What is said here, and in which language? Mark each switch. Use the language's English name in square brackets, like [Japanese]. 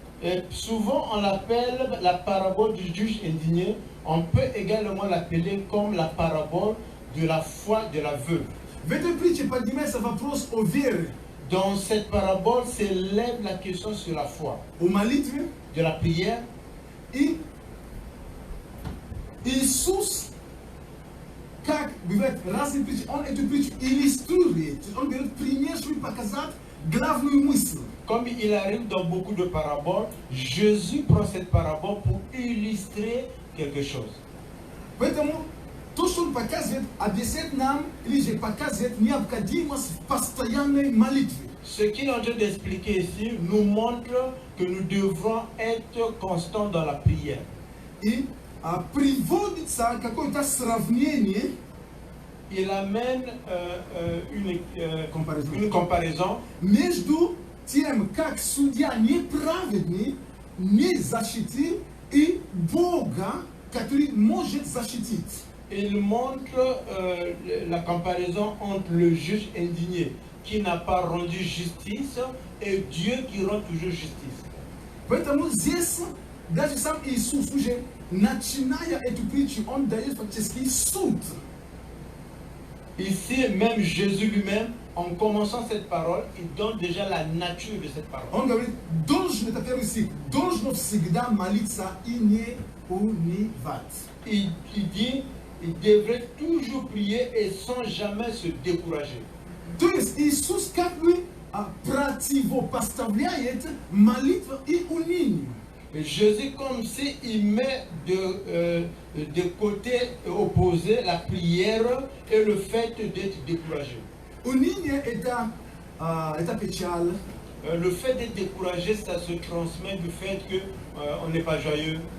[French] Et souvent, on l'appelle la parabole du juge indigné. On peut également l'appeler comme la parabole de la foi de la veuve. [Russian] В этой притче поднимается вопрос о вере, [French] Dans cette parabole s'élève la question sur la foi, [Russian] о молитве. [French] de la prière. [Russian] И Иисус, как бывает разные притчи, Он эту притчу иллюстрирует. Он берет пример, чтобы показать главную мысль. [French] Comme il arrive dans beaucoup de paraboles, Jésus prend cette parabole pour illustrer quelque chose. [Russian] Поэтому то, что Он показывает, объясняет нам, или же показывает необходимость в постоянной молитве. [French] Ce qu'il est en train d'expliquer ici nous montre que nous devrons être constants dans la prière. [Russian] И приводится какое-то сравнение, [French] Il amène une comparaison [Russian] между тем, как судья неправедный не защитил, и Бога, который может защитить. [French] Il montre la comparaison entre le juge indigné qui n'a pas rendu justice et Dieu qui rend toujours justice. [Russian] Поэтому здесь даже сам Иисус уже, начиная эту притчу, Он дает фактически суд. [French] Ici, même Jésus lui-même, en commençant cette parole, il donne déjà la nature de cette parole. [Russian] Он говорит, это первый стих, должно всегда молиться и не унывать. [French] Il dit, il devrait toujours prier et sans jamais se décourager. [Russian] То есть Иисус как бы противопоставляет молитву и унынию. [French] Et Jésus, comme si il met de côté opposé la prière et le fait d'être découragé. [Russian] Уныние это печаль. [French] Le fait d'être découragé, ça se transmet du fait qu'on n'est pas joyeux.